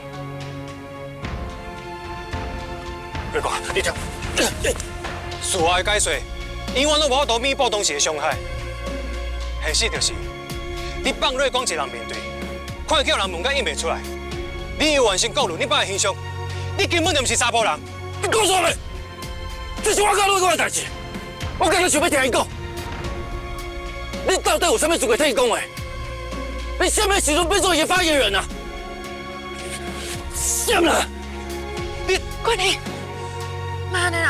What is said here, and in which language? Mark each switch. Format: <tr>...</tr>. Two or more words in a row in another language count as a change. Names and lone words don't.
<nan>瑞光，你听，事后的解说。永远都无法度弥补当时的伤害。现实就是，你放瑞光一人面对，看叫人问甲应袂出来。你又完全暴露你爸的形象，你根本就不是查甫人。你讲啥物？这是我甲瑞光的代志，我今日想要听伊讲。你到底有啥物资格替伊讲话？你什么时阵变做伊的发言人啊？什么？你关你，莫安尼啦！</nan>